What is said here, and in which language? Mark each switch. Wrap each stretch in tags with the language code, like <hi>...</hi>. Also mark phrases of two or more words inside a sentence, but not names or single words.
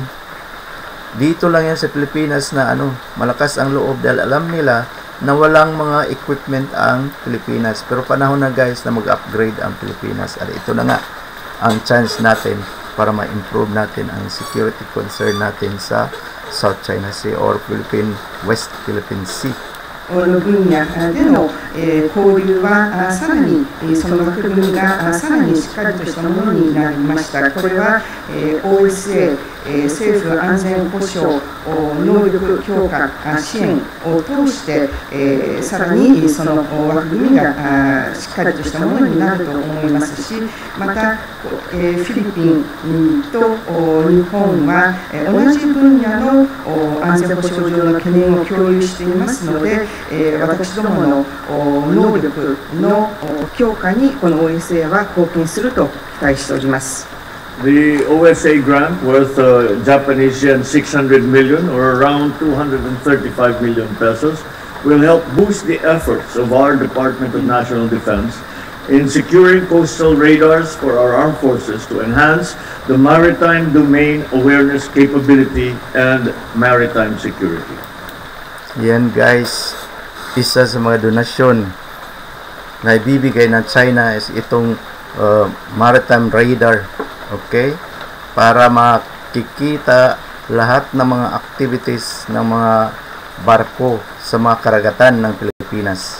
<tl>Dito lang yan sa Pilipinas na malakas ang loob dahil alam nila na walang mga equipment ang Pilipinas. Pero panahon na, guys, na mag-upgrade ang Pilipinas. At ito na nga ang chance natin para ma-improve natin ang</tl> <en>security concern</en> <tl>natin sa South China Sea or West Philippine Sea.</tl> <ja>の分野での交流はさらにその枠組みがさらにしっかりとしたものになりました。これは OSA 政府安全保障能力強化支援を通してさらにその枠組みがしっかりとしたものになると思いますし、またフィリピンと日本は同じ分野の安全保障上の懸念を共有していますので、私どもの能力の強化にこの OSA は貢献すると期待しております。</ja> <en>The OSA grant worth Japanese yen 600 million or around 235 million pesos will help boost the efforts of our Department of National Defense in securing coastal radars for our armed forces to enhance the maritime domain awareness capability and maritime security.</en> <tl>Yan guys, isa sa mga donasyon na ibibigay ng China is itong</tl> <en>maritime radar,</en> <tl>okay, para makikita lahat ng mga activities ng mga barko sa mga karagatan ng Pilipinas.</tl>